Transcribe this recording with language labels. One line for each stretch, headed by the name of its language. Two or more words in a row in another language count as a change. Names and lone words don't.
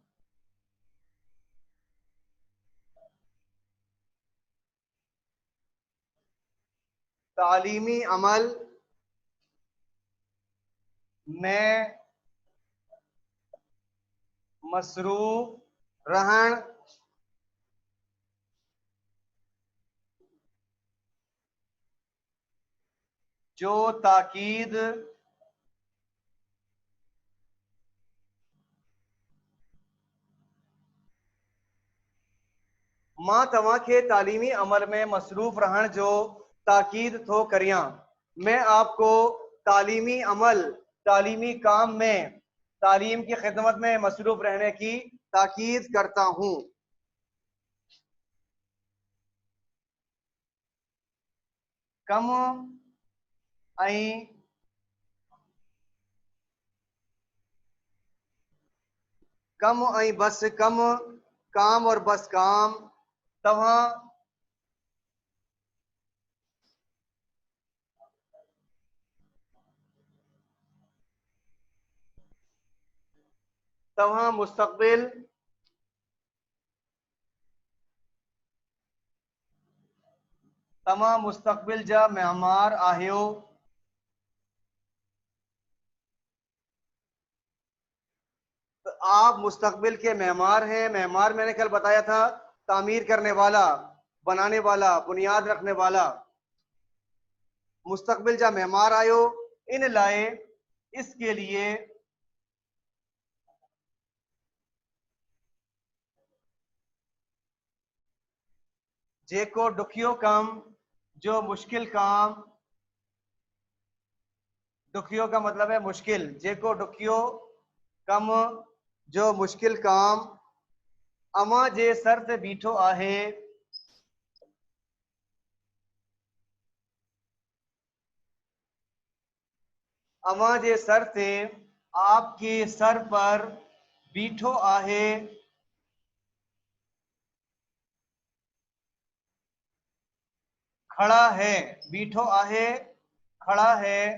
Sindhi: में मसरूफ रहन जो ताकीद मां तव्हां खे तालीमी अमल में मसरूफ रहन जो ताकीद थो करियां।
Urdu: میں آپ کو تعلیمی عمل، تعلیمی کام میں، تعلیم کی خدمت میں مصروف رہنے کی تاکید کرتا ہوں. कम ऐं कम ऐं बस कम, کام اور بس کام तव्हां
Sindhi: तव्हां मुस्तक़बिल तव्हां मुस्तक़बिल जा मेहमान आहियो।
Urdu: تو آپ مستقبل کے مہمان ہیں. مہمان میں نے کل بتایا تھا، تعمیر کرنے والا، بنانے والا، بنیاد رکھنے والا.
Sindhi: मुस्तकबिल जा मेहमान आयो इन लाए,
Urdu: اس کے لیے
Sindhi: जेको दुखियो कम,
Urdu: جو مشکل کام، دکھیو کا مطلب ہے مشکل,
Sindhi: जेको दुखियो कम,
Urdu: جو مشکل کام
Sindhi: अमा जे सर ते बीठो आहे, अमा जे सर ते,
Urdu: آپ کے سر پر
Sindhi: बीठो आहे,
Urdu: کھڑا ہے,
Sindhi: बीठो आहे
Urdu: کھڑا ہے,